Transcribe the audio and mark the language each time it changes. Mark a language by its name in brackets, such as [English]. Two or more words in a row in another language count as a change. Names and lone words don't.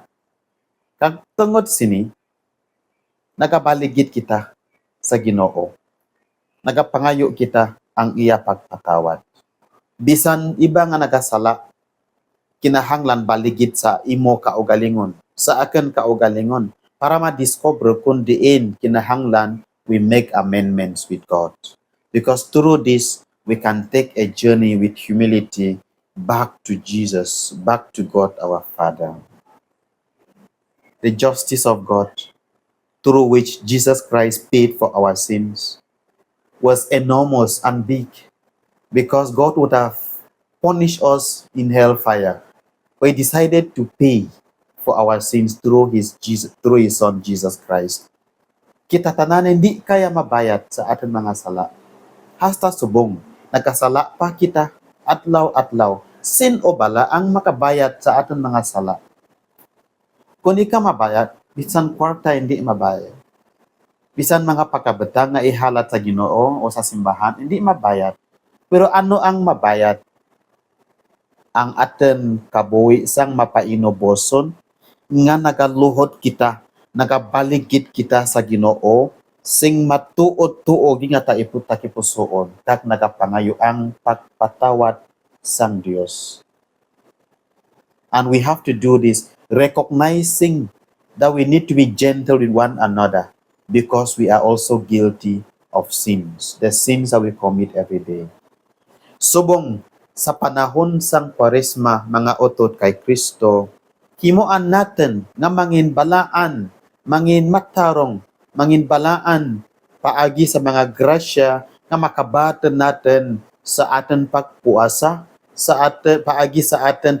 [Hiligaynon] Kag tungod sini, nagabaligid kita sa Ginoo. Nagapangayo kita ang iya pagpatawad. Bisan iba nga nagasala, kinahanglan baligid sa imo kaugalingon, sa aken kaugalingon, para ma-discover kung diin kinahanglan [English] we make amendments with God. Because through this, we can take a journey with humility back to Jesus, back to God our Father. The justice of God, through which Jesus Christ paid for our sins, was enormous and big, because God would have punished us in hellfire. But He decided to pay for our sins through His Son Jesus Christ. [Hiligaynon] kita tanan hindi kaya mabayad sa aton mga sala. Hasta subong, nagkasala pa kita, adlaw-adlaw, sin o bala ang makabayad sa aton mga sala. Kung di ka mabayad, bisan kwarta hindi mabayad. Bisan mga pagkabetang nga ihalat sa Ginoo o sa simbahan, hindi mabayad. Pero ano ang mabayad? Ang aton kabuhi sang mapainoboson nga nagaluhod kita, nagabaligid kita sa Ginoo, sing matuod-tuog nga takipusoon, kag nagapangayo ang pagpatawad sang Dios. [English] And we have to do this recognizing that we need to be gentle with one another because we are also guilty of sins, the sins that we commit every day. [Hiligaynon] Subong, sa panahon sang Kwaresma, mga otot kay Kristo, himuan natin nga mangin balaan, mangin matarong, mangin balaan paagi sa mga grasya nga makabaton natin sa aton pagpuasa, sa aton paagi sa aton